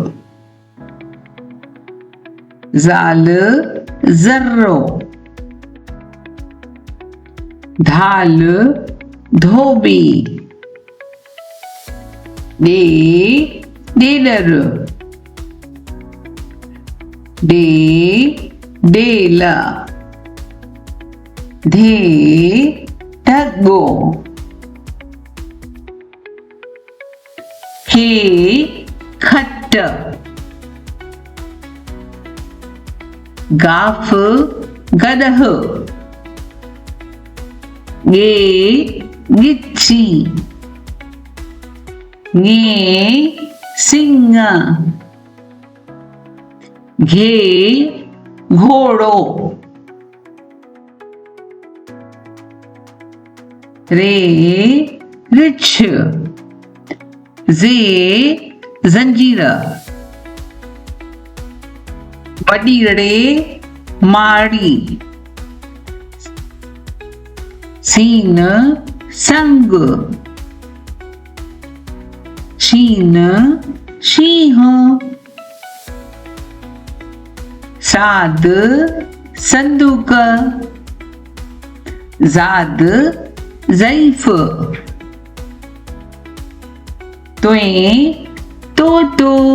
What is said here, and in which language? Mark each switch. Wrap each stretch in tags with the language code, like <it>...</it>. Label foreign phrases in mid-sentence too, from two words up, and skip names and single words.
<sd>जाल जर्रो, धाल धोबी, दे डेलर, डे डेला, धे ढग्गो, हे खट्ट, गाफ गदह, गे गिच्छी, गे सिंह, घे घोड़ो, रे रिछ, जे जंजीर, वडीरे माड़ी, सीन संग, शीन सिंह, साद संदूक, जाद ज़ईफ, त्वें तोतो,</sd>